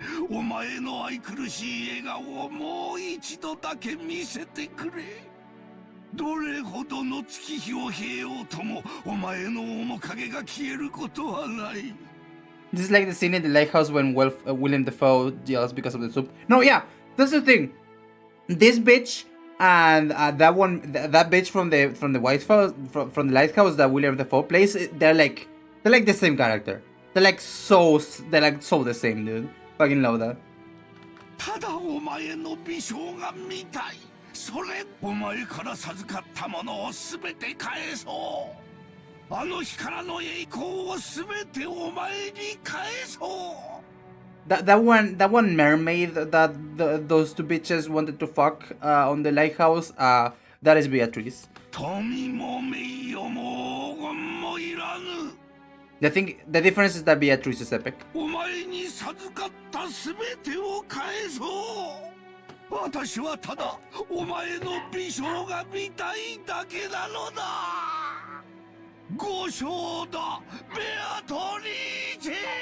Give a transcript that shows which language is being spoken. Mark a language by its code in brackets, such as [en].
[ja] お前の愛くるしい笑顔をもう一度だけ見せてくれ。どれほどの月日を経ようともお前の面影が消えることはない。 [en] This is like the scene in the lighthouse when William Dafoe yells because of the soup. No, yeah, that's the thing. This bitch and that one, that bitch from the White House, from the lighthouse that William Dafoe plays, they're like the same character. They're like so the same, dude. Fucking love that. [ja] ただお前の美少が見たい。それお前から授かったものを全て返そう。あの日からの栄光を全てお前に返そう。 [en] That one mermaid that those two bitches wanted to fuck on the lighthouse, that is Beatrice. [ja] 富も名誉も黄金もいらぬ。 [en] The difference is that Beatrice is epic. [ja] お前に授かった全てを返そう。私はただお前の美少が見たいだけなのだ。五章だ、ベアトリーチェ。